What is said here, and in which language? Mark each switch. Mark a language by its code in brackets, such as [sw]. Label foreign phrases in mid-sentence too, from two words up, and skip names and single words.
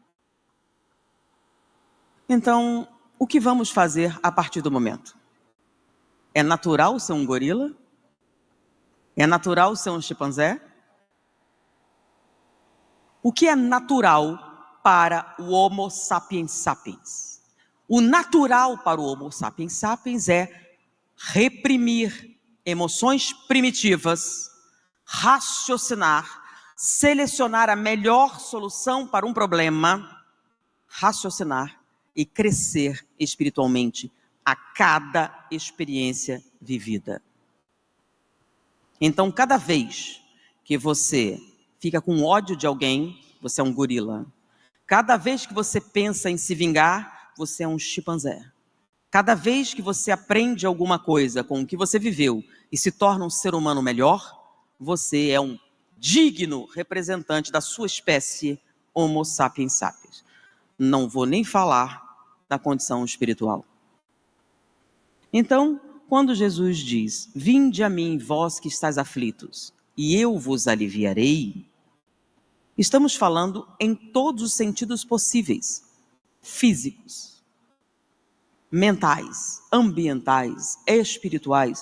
[pt] Então, o que vamos fazer a partir do momento? É natural ser um gorila? É natural ser um chimpanzé? O que é natural para o Homo sapiens sapiens? O natural para o Homo sapiens sapiens é reprimir emoções primitivas, raciocinar, selecionar a melhor solução para um problema, raciocinar e crescer espiritualmente a cada experiência vivida. Então, cada vez que você fica com ódio de alguém, você é um gorila. Cada vez que você pensa em se vingar, você é um chimpanzé. Cada vez que você aprende alguma coisa com o que você viveu e se torna um ser humano melhor, você é um digno representante da sua espécie Homo sapiens sapiens. Não vou nem falar da condição espiritual. Então, quando Jesus diz, vinde a mim, vós que estáis aflitos, e eu vos aliviarei, estamos falando em todos os sentidos possíveis, físicos, mentais, ambientais, espirituais.